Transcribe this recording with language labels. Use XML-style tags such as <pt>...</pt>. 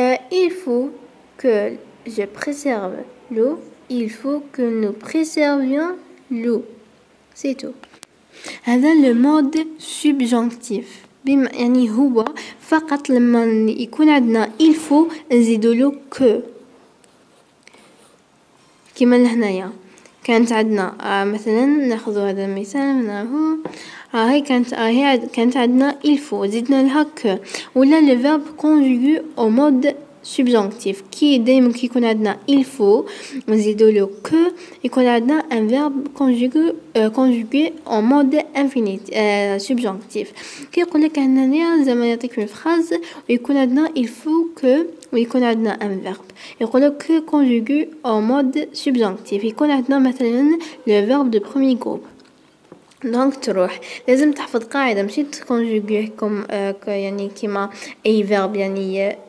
<fr>Il faut que je préserve l'eau. Il faut que nous préservions l'eau. C'est tout.</fr> <ar>هذا</ar> <fr>le mode subjonctif.</fr> <ar>يعني هو فقط لما يكون عندنا</ar> <fr>il faut</fr> <ar>نزيدوله que. كما لهنايا كانت عندنا مثلا ناخذ هذا المثال منه. هاي كانت عندنا</ar> <fr>il faut</fr> <ar>زدنا لها que.</ar> <fr>ولا le verbe conjugué au mode subjonctif</fr> <ar>كي دايما كي يكون عندنا</ar> <fr>il faut</fr> <ar>نزيدو له</ar> <fr>que يكون عندنا un verbe conjugué en mode infinitif subjonctif.</fr> <ar>كي يقول لك هنايا زعما يعطيك الفراز ويكون عندنا</ar> <fr>il faut que</fr> <ar>ويكون عندنا un verbe يقول لك</ar> <fr>que conjugué en mode subjonctif</fr> <ar>يكون عندنا مثلا</ar> <fr>le verbe de premier groupe.</fr> <ar>دونك تروح لازم تحفظ قاعدة ماشي تكونجوغيه يعني كيما اي فيرب يعني</ar>